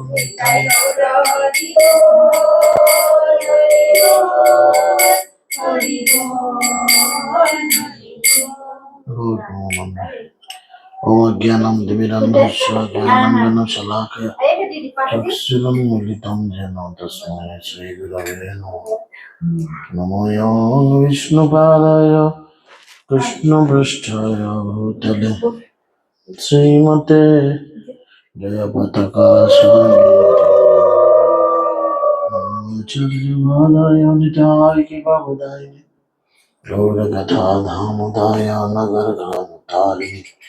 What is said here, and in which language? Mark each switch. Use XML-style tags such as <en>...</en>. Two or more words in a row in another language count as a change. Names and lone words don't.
<bn>নিতাই গৌর হরি বল হরি বল হরি বল।</bn> <sa>ॐ ज्ञानम् दिविरन्धस्य ज्ञानाञ्जन शलाकया চক্ষুरुन्मीलितं येन तस्मै श्रीगुरवे नमः। नमो विष्णुपादाय कृष्णपृष्ठाय भूतले श्रीमते जयपताका स्वामी निताय कृपाबुदाय गौरकथा धामोदाय नगरधामतारिणि।</sa>